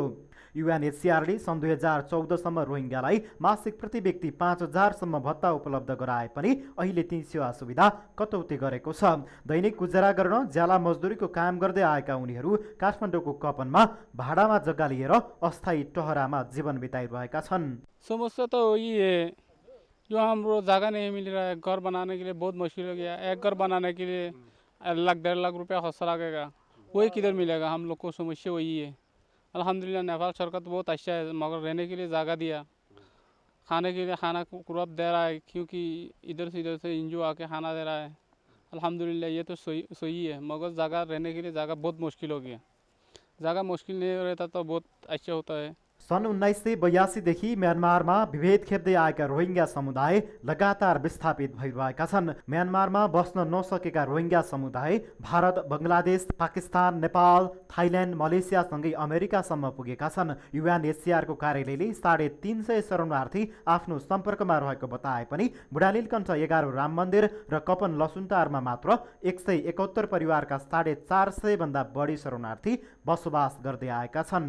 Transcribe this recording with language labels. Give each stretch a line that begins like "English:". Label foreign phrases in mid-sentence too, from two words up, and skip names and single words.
Nepali: UNHCR ले सन् 2014 सम्म रोहिङ्ग्यालाई मासिक प्रति व्यक्ति 5,000 सम्म भत्ता उपलब्ध गराए पनि अहिले ती सेवा सुविधा कटौती गरेको छ। दैनिक गुजारा गर्न ज्याला मजदुरीको काम गर्दै आएका उनीहरू काठमाडौँको कपनमा भाडामा जग्गा लिएर अस्थायी टहरामा जीवन बिताइरहेका छन्।
Hindi: समस्या तो वही है, जो हमको जगह नहीं मिल रहा है, घर बनाने के लिए बहुत मुश्किल हो गया। एक घर बनाने के लिए 1,00,000 1,50,000 रुपया खर्चा लगेगा, वही किधर मिलेगा? हम लोग को समस्या वही है। अल्हम्दुलिल्लाह नेपाल सरकार तो बहुत अच्छा है, मगर रहने के लिए जगह दिया, खाने के लिए खाना कुरब दे रहा है, क्योंकि इधर से इंजो आके खाना दे रहा है। अल्हम्दुलिल्लाह ये तो सही है, मगर जगह रहने के लिए जगह बहुत मुश्किल हो गया। जगह मुश्किल नहीं रहता तो बहुत अच्छा होता है।
Nepali: सन् 1982 देखि म्यानमारमा विभेद खेप्दै आएका रोहिङ्ग्या समुदाय लगातार विस्थापित भइरहेका छन्। म्यानमारमा बस्न नसकेका रोहिङ्ग्या समुदाय भारत, बङ्गलादेश, पाकिस्तान, नेपाल, थाइल्यान्ड, मलेसियासँगै अमेरिकासम्म पुगेका छन्। UNHCR को कार्यालयले 350 शरणार्थी आफ्नो सम्पर्कमा रहेको बताए पनि बुढानीलकण्ठ 11 राम मन्दिर र कपन लसुनटारमा मात्र 171 परिवारका 450 भन्दा बढी शरणार्थी बसोबास गर्दै आएका छन्।